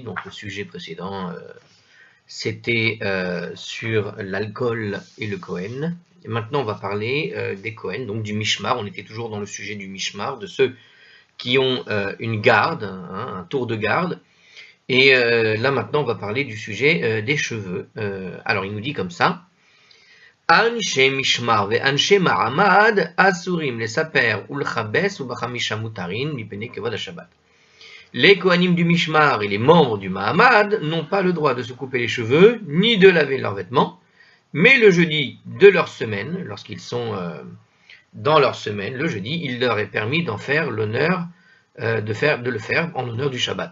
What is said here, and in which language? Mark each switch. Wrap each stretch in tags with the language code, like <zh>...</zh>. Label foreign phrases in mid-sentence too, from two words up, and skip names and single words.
<fr>Donc le sujet précédent, c'était sur l'alcool et le Kohen. Et maintenant on va parler des Kohen, donc du Mishmar. On était toujours dans le sujet du Mishmar, de ceux qui ont une garde, un tour de garde. Et là maintenant on va parler du sujet des cheveux. Alors il nous dit comme ça.</fr> <he>אנשי משמר ואנשי מעמד אסורים לספר ולכבס ובחמישי מותרין מפני כבוד שבת.</he> <fr>Les Kohanim du Mishmar et les membres du Ma'amad n'ont pas le droit de se couper les cheveux ni de laver leurs vêtements, mais le jeudi de leur semaine, lorsqu'ils sont dans leur semaine, le jeudi, il leur est permis d'en faire l'honneur, de le faire en honneur du Shabbat.</fr>